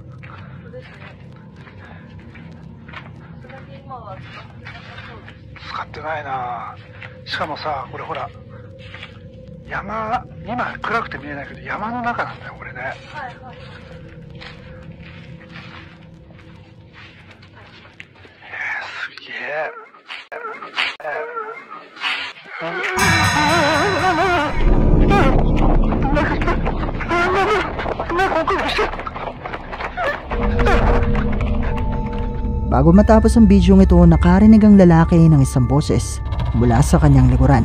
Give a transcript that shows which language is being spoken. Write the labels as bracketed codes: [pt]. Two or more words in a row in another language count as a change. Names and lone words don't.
[ja] 使ってないな。しかもさ、これほら、山、今暗くて見えないけど山の中なんだよこれね。すげえ。 [tl] Bago matapos ang bidyong ito, nakarinig ang lalaki ng isang boses mula sa kanyang likuran.